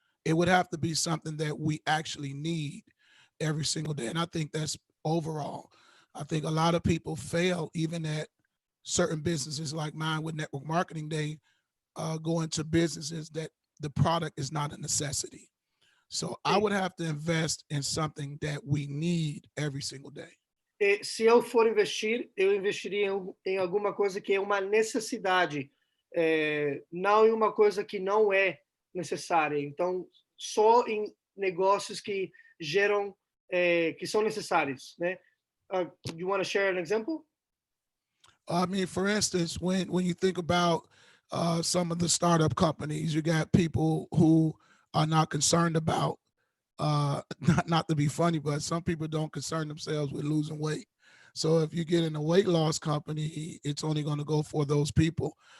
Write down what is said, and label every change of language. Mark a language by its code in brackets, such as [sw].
[en] It would have to be something that we actually need every single day. And I think that's overall. I think a lot of people fail even at certain businesses like mine with Network Marketing Day, go into businesses that the product is not a necessity. So I would have to invest in something that we need every single day. [pt] Se eu for investir, eu investiria em alguma coisa que é uma necessidade, não em uma coisa que não é necessária. Então, só em negócios que geram, que são necessários, né? [en] You want to share an example? I mean, for instance, when you think about some of the startup companies, you got people who are not concerned about, not to be funny, but some people don't concern themselves with losing weight. So if you get in a weight loss company, it's only going to go for those people.